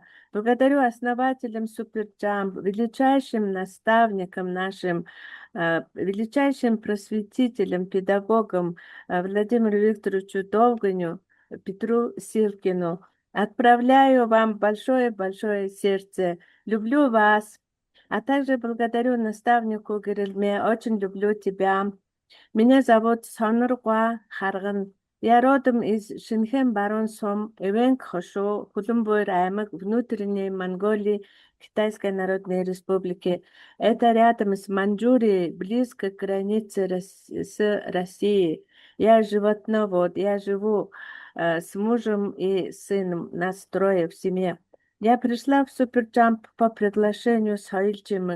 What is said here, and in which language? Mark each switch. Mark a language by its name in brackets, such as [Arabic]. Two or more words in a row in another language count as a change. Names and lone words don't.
[Russian] Благодарю основателям Суперджамп, величайшим наставникам нашим, величайшим просветителям, педагогам Владимиру Викторовичу Довганю, Петру Силкину. Отправляю вам большое-большое сердце. Люблю вас. А также благодарю наставнику Гэрэлмэ. Очень люблю тебя. Меня зовут Соноргва Харган. Я родом из Шинхэн баруун сум, Өвэн хошуу, Хөлбөмбөр аймаг, внутренней Монголии, Китайской Народной Республики. Это рядом с Маньчжурией, близко к границе с Россией. Я животновод, я живу с мужем и сыном, нас трое в семье. Я пришла в Суперджамп по приглашению Соёлжмог.